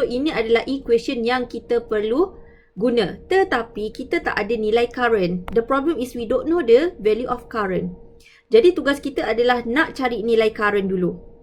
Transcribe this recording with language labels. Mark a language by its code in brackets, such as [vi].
[ms] So, ini adalah equation yang kita perlu guna. Tetapi, kita tak ada nilai current. [en] The problem is we don't know the value of current. [ms] Jadi, tugas kita adalah nak cari nilai current dulu.